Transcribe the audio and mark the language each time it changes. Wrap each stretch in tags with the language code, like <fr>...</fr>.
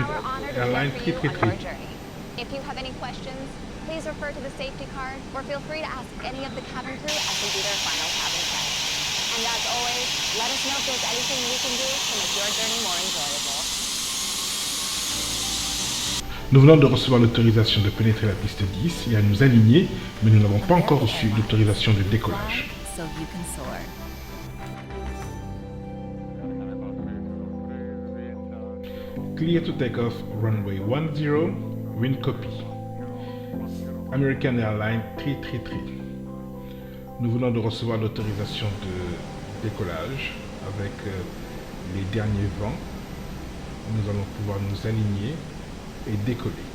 <en>It's our honor to Airline care for you on your 333. journey. If you have any questions, please refer to the safety card or feel free to ask any of the cabin crew as they do their final cabin check. And as always, let us know if there's anything we can do to make your journey more enjoyable.</en> <fr>Nous venons de recevoir l'autorisation de pénétrer la piste 10 et à nous aligner, mais nous n'avons pas encore reçu l'autorisation de décollage.</fr> <en>So you can soar. Clear to take off, runway 10, wind copy. American Airlines 333.</en> <fr>Nous venons de recevoir l'autorisation de décollage avec les derniers vents. Nous allons pouvoir nous aligner et décoller.</fr>